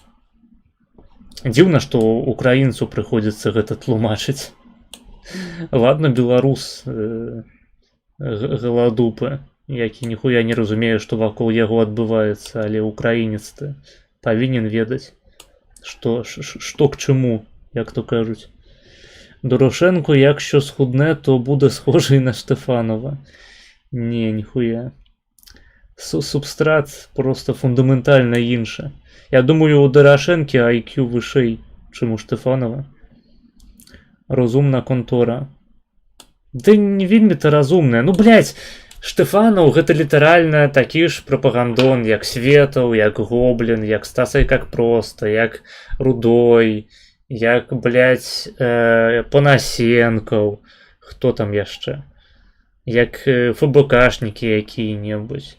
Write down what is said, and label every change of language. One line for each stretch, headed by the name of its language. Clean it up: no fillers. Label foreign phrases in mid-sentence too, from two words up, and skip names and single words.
Belarusian: Дзіўна, што украінцу прыходзіцца гэта тлумачыць. Ладно, беларус галадупы, які ніхуя не разумее, што вакол яго адбываецца, але украінец павінен ведаць, што к чаму, як то кажуць.
Ukrainian: Дорошенко, якщо схудне, то буде схожий на Штефанова. Ні, ніхуя. Субстрат просто фундаментальна інше.
Belarusian: Я думаю, у Дорошенки IQ вышэй, чым у Штефанова.
Ukrainian: Розумна контора.
Belarusian: Да не вельмі-то разумная. Ну, блядь, Штефанов гэта літаральна такі ж прапагандон, як Светаў, як Гоблін, як Стасай как проста, як Рудой, як, блядь, Панасенкаў, хто там яшчэ, як ФБКшнікі якія-небудзь.